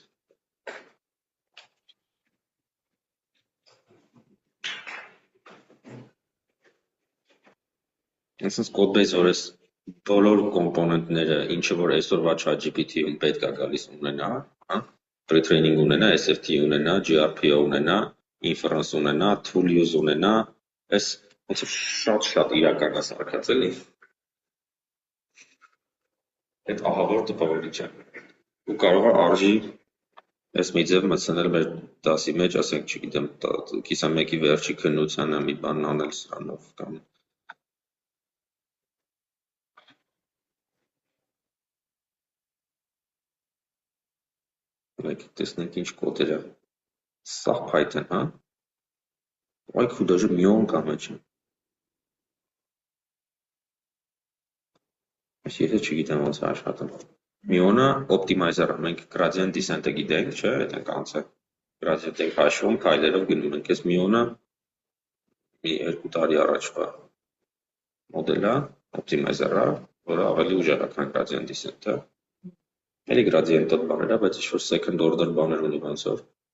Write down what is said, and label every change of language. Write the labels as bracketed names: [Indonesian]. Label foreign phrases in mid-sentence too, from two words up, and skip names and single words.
[Armenian] Այսինքն [English] code base, [Armenian] որ այս բոլոր կոմպոնենտները, ինչը որ այսօրվա ChatGPT-ում պետք է գալիս ունենա, հա, pre-training ունենա, SFT ունենա, GRPO ունենա, inference ունենա, [English] tool use [Armenian] ունենա, այս ոնց որ շատ իրական է սարքած, էլի։ Այդ ահավոր տպավորիչ է։ Ու կարող է արժի այս մի ձև մտցնել մեր դասի մեջ, ասենք, չգիտեմ, կիսամեկի վերջի քննությանը մի բան անել սրանով կամ Մեկ տեսնենք ինչ կոդեր է։ Սա Python, հա։ Այ քու դաժե միոն կա մեջը։ Այս եթե չգիտեմ ոնց է աշխատում։ Միոնը օպտիմայզեր է, մենք [English] gradient descent- [Armenian] ը գիտենք, չէ՞, այդ ենք անցել։ Gradient ենք հաշվում, քայլերով գնում ենք, այս միոնը մի 2 տարի առաջվա մոդել է, օպտիմայզեր է, որը ավելի ուժեղ է, քան [English] gradient descent- [Armenian] ը։ Էլի gradient-ը բաներ է, բայց ինչ-որ [English] second order [Armenian] բաներ ունի ոնց որ։